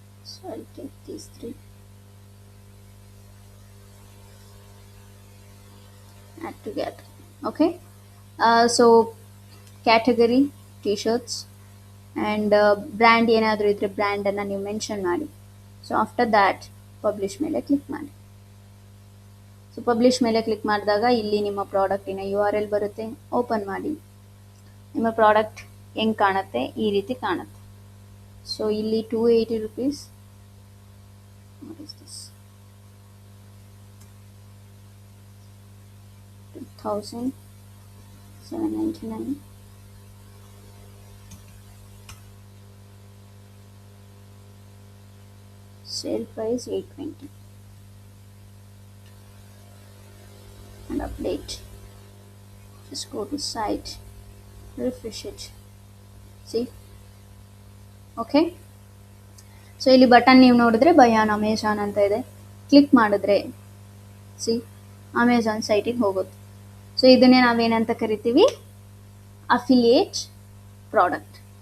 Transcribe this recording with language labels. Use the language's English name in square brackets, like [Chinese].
[English] So I'll take these 3, add together. Okay, so category t-shirts and brand [Kannada] ಏನಾದರೂ ಇದ್ದರೆ ಬ್ರ್ಯಾಂಡನ್ನು ನೀವು mention ಮಾಡಿ. [English] so after that [Kannada] publish ಮೇಲೆ click ಮಾಡಿ. ಸೊ ಪಬ್ಲಿಷ್ ಮೇಲೆ ಕ್ಲಿಕ್ ಮಾಡಿದಾಗ ಇಲ್ಲಿ ನಿಮ್ಮ ಪ್ರಾಡಕ್ಟಿನ URL ಬರುತ್ತೆ. ಓಪನ್ ಮಾಡಿ, ನಿಮ್ಮ ಪ್ರಾಡಕ್ಟ್ ಹೆಂಗೆ ಕಾಣುತ್ತೆ, ಈ ರೀತಿ ಕಾಣುತ್ತೆ. ಸೊ ಇಲ್ಲಿ 280 rupees. [English] What is this? 2799. Sale price 820. And update. Just go to site, refresh it. See? Okay. [Kannada] So ಇಲ್ಲಿ ಬಟನ್ ನೀವು ನೋಡಿದ್ರೆ ಬೈ ಆನ್ ಅಮೆಝಾನ್ ಅಂತ ಇದೆ. ಕ್ಲಿಕ್ ಮಾಡಿದ್ರೆ ಸಿ ಅಮೆಝಾನ್ ಸೈಟಿಗೆ ಹೋಗುತ್ತೆ. ಸೊ ಇದನ್ನೇ ನಾವೇನಂತ ಕರಿತೀವಿ, ಅಫಿಲಿಯೇಟ್ ಪ್ರಾಡಕ್ಟ್.